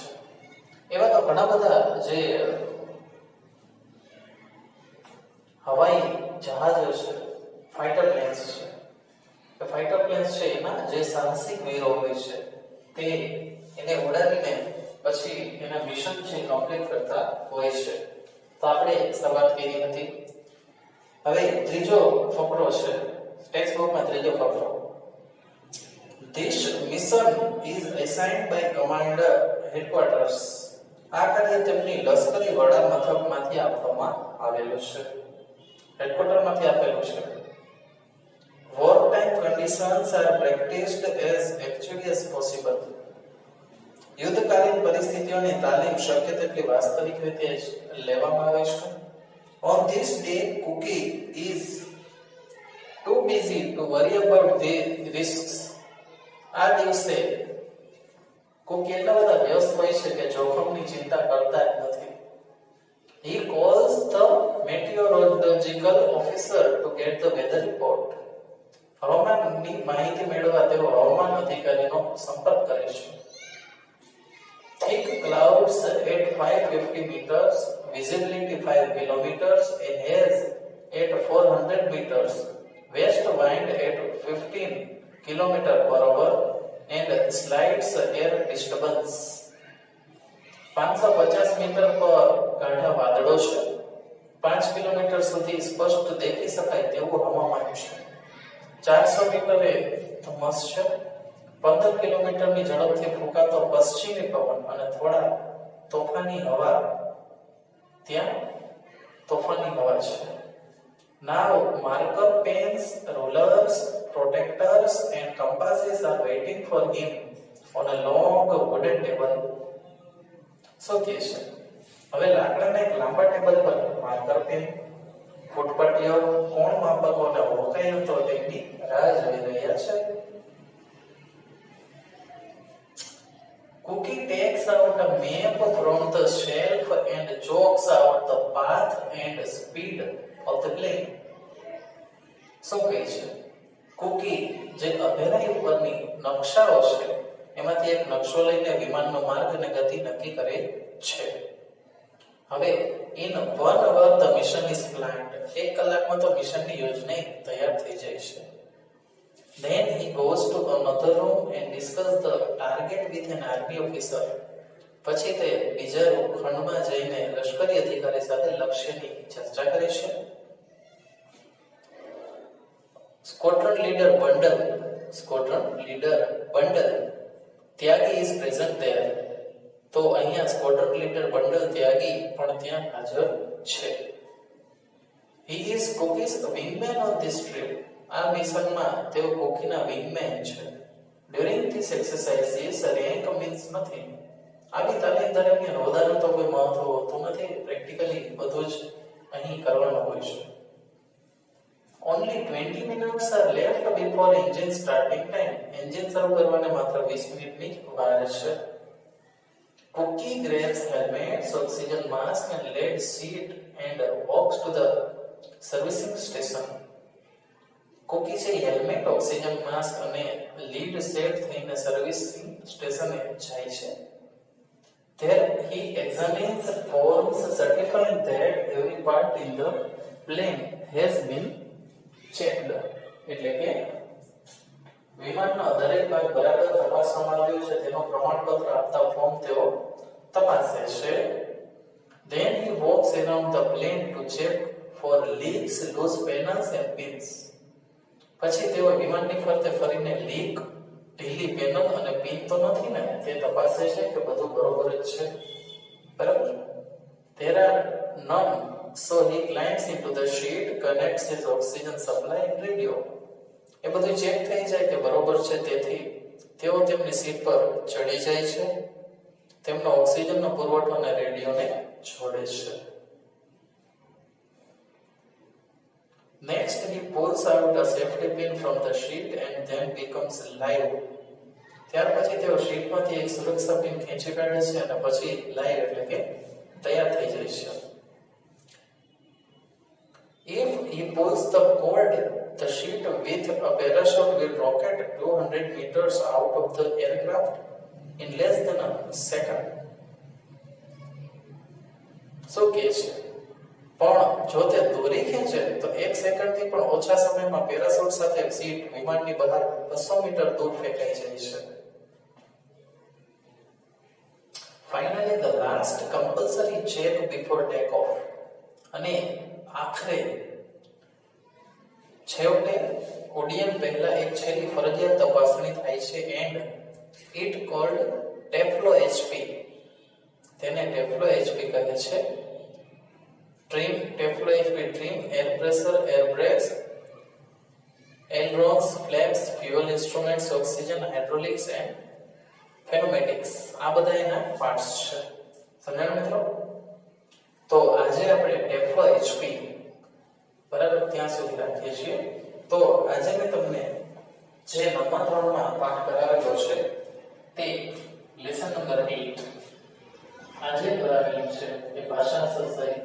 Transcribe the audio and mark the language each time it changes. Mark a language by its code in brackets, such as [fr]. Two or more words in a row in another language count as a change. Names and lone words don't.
[gu] એવા તો ઘણા બધા જે હવાઈ જહાજો છે, [en] fighter planes [gu] છે, એના જે સાહસિક વીરો હોય છે તે એને ઉડાડીને પછી એના મિશન છે કમ્પ્લીટ કરતા હોય છે. તો આપણે શરૂઆત કરી હતી. હવે ત્રીજો ફકરો છે ટેક્સ્ટ બુકમાં, ત્રીજો ફકરો. [en] This mission is assigned by commander headquarters. [gu] આ કાર્ય તેમની લશ્કરી વડા મથકમાંથી આપવામાં આવેલું છે, હેડક્વાર્ટરમાંથી આપેલું છે. [en] Wartime conditions are practiced as actually as possible. [gu] યુદ્ધકાલીન પરિસ્થિતિઓની તાલીમ શક્ય તેટલી વાસ્તવિક રીતે લેવામાં આવે છે. [en] On this day, Cookie is too busy to worry about the risks. [gu] આ દિવસે કુકી એટલા બધા વ્યસ્ત હોય છે કે જોખમની ચિંતા કરતા જ નથી. [en] He calls the meteorological officer to get the weather report. [gu] હવામાનની માહિતી મેળવવા તેઓ હવામાન અધિકારીનો સંપર્ક કરે છે. [en] Thick clouds at 550 meters, visibility 5 kilometers, a haze at 400 meters, west wind at 15 km per hour, and slight air disturbance. [gu] 550 મીટર પર ગાઢા વાદળો છે, 5 કિલોમીટર સુધી સ્પષ્ટ દેખી શકાય તેવું હવામાન છે, 400 મીટરે ધુમ્મસ છે, 15 કિલોમીટરની ઝડપથી ફૂંકાતો પશ્ચિમી પવન અને થોડા તોફાની હવા, ત્યાં તોફાની હવા છે. [en] Now marker pens, rulers, protectors and compasses are waiting for him on a long wooden table. [gu] શું કહે છે? હવે લાકડાના એક લાંબા ટેબલ પર માર્કર પેન, ફૂટપટ્ટીઓ, કોણ માપકો અને હોકાયંત્રો તેમની રાહ જોઈ રહ્યા છે. [en] Cookie takes out a map from the shelf and chalks out the path and speed of the plane. [gu] શું કહે છે? કુકી જે અભેરાઈ ઉપરની નકશાઓ છે એમાંથી એક નકશો લઈને વિમાનનો માર્ગ અને ગતિ નક્કી કરે છે. [en] હવે in 1 hour the mission is planned. [gu] 1 કલાકમાં તો મિશનની યોજના તૈયાર થઈ જાય છે. [en] Then he goes to another room and discuss the target with an army officer. [gu] પછી તે બીજા ખંડમાં જઈને લશ્કરી અધિકારી સાથે લક્ષ્યની ચર્ચા કરે છે. [en] Squadron leader bundle ત્યાગી is present there. [gu] તો અહીંયા [en] squadron leader [gu] બંડલ ત્યાગી પણ ત્યાં હાજર છે. [en] He is Cookie's wingman on this trip. [gu] આ મિશનમાં તેઓ કુકીના વિંગમેન છે. [en] During this exercise rank means nothing. [gu] આવી તાલીમ દરમિયાન હોદ્દાનું તો કોઈ મહત્વ હોતું નથી, પ્રેક્ટિકલી બધું જ અહીં કરવાનું હોય છે. [en] Only 20 minutes are left before engine starting time. [gu] એન્જિન શરૂ કરવાને માત્ર 20 મિનિટની વાર છે. [en] Cookie grabs helmets, oxygen mask and lead seat and walks to the servicing station. [gu] કુકી છે હેલ્મેટ, [en] oxygen mask [gu] અને [en] lead set [gu] થઈને [en] servicing statione [gu] જાય છે. [en] There he examines forms certifying that every part in the plane has been checked. [gu] એટલે કે વિમાનનો દરેક ભાગ બરાબર તપાસવામાં આવ્યો છે તેનો પ્રમાણપત્ર આપતા ફોર્મ તેઓ તપાસે છે. [en] Then he walks around the plane to check for leaks, loose panels and pins. [gu] પછી તેઓ વિમાનની ફરતે ફરીને લીક, ઢીલી પેનલ અને પિન તો નથી ને, તે તપાસે છે કે બધું બરોબર જ છે. બરાબર. [en] There are none, so he climbs into the sheet, connects his oxygen supply and radio. [gu] એ બધું ચેક થઈ જાય કે બરોબર છે, તેથી તેઓ તેમની સીટ પર ચડી જાય છે, તેમનો ઓક્સિજનનો પુરવઠો અને રેડિયોને જોડે છે. [en] Next, he pulls out a safety pin from the sheet and then becomes live. [gu] ત્યાર પછી તેઓ શીટમાંથી એક સુરક્ષા પિન ખેંચી કાઢે છે અને પછી લાઈવ એટલે કે તૈયાર થઈ જાય છે. [en] If he pulls the cord, the sheet with a parachute will rocket 200 meters out of the aircraft in less than a second. [gu] શું કહે છે? પણ જો તે દોરી ખેંચે તો 1 સેકન્ડથી પણ ઓછા સમયમાં પેરાશૂટ સાથે સીટ વિમાનની બહાર 200 મીટર દૂર ફેંકાઈ જાય છે. [en] Finally, the last compulsory check before takeoff. [gu] અને આખરે છેવટે ઉડ્ડયન પહેલા એક છેલ્લી ફરજિયાત તપાસણી થાય છે [en] and it called [gu] ટેફ્લો HP. તેને ટેફ્લો HP કહે છે. [en] Trim, ટેફ્લો HP trim, air pressure, air brakes, ailerons, flaps, fuel instruments, oxygen, hydraulics and pneumatics. [gu] આ બધા એના પાર્ટ્સ છે. સમજાયું મિત્રો? તો આજે આપણે ટેફ્લો HP બરાબર ત્યાં સુધી રાખીએ છીએ. તો આજે મેં તમને જે નંબર 3 માં પાઠ કરાવેલો છે તે [en] lesson number [gu] 8 આજે કરાવેલું છે એ ભાષાંતર સહિત.